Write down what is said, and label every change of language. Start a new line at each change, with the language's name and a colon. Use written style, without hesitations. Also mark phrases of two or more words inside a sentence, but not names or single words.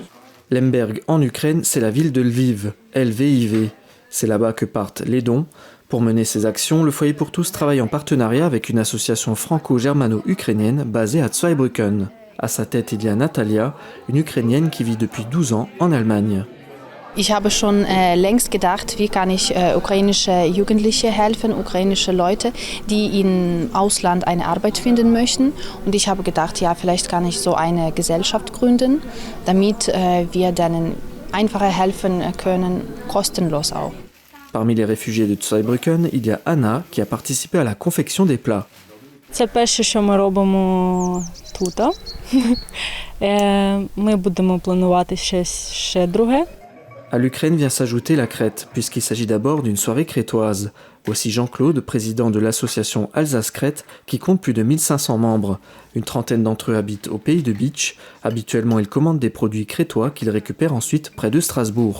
French: Lemberg en Ukraine, c'est la ville de Lviv, LVIV. C'est là-bas que partent les dons. Pour mener ces actions, le Foyer pour tous travaille en partenariat avec une association franco-germano-ukrainienne basée à Zweibrücken. À sa tête, il y a Natalia, une Ukrainienne qui vit depuis 12 ans en Allemagne.
German: Ich habe schon längst gedacht, wie kann ich ukrainische Jugendliche helfen, ukrainische Leute, die im Ausland eine Arbeit finden möchten. Und ich habe gedacht, ja, vielleicht kann ich so eine Gesellschaft gründen, damit wir denen einfacher helfen können, kostenlos auch.
French: Parmi les réfugiés de Zweibrücken, il y a Anna qui a participé à la confection des plats.
Ukrainian: Це перше, що ми робимо тут. Ми будемо планувати ще друге.
French: À l'Ukraine vient s'ajouter la Crète, puisqu'il s'agit d'abord d'une soirée crétoise. Voici Jean-Claude, président de l'association Alsace-Crète, qui compte plus de 1500 membres. Une trentaine d'entre eux habitent au pays de Bitche. Habituellement, ils commandent des produits crétois qu'ils récupèrent ensuite près de Strasbourg.